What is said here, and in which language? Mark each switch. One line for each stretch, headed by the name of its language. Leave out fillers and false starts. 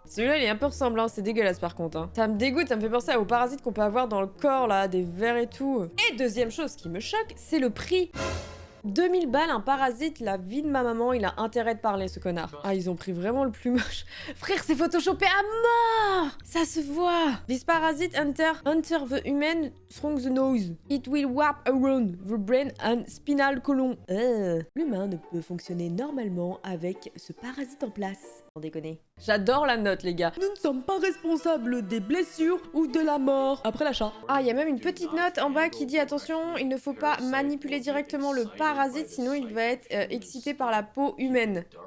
French: Celui-là, il est un peu ressemblant, c'est dégueulasse par contre. Hein. Ça me dégoûte, ça me fait penser aux parasites qu'on peut avoir dans le corps, là, des vers et tout. Et deuxième chose qui me choque, c'est le prix. 2000 balles, un parasite, la vie de ma maman, il a intérêt de parler, ce connard. Ah, ils ont pris vraiment le plus moche. Frère, c'est photoshopé à mort. Ça se voit.
English: This parasite enter the human through the nose. It will warp around the brain and spinal column.
French: L'humain ne peut fonctionner normalement avec ce parasite en place. Sans déconner. J'adore la note, les gars. Nous ne sommes pas responsables des blessures ou de la mort après l'achat. Ah, il y a même une petite note en bas qui dit attention, il ne faut pas manipuler directement le parasite, sinon il va être excité par la peau humaine.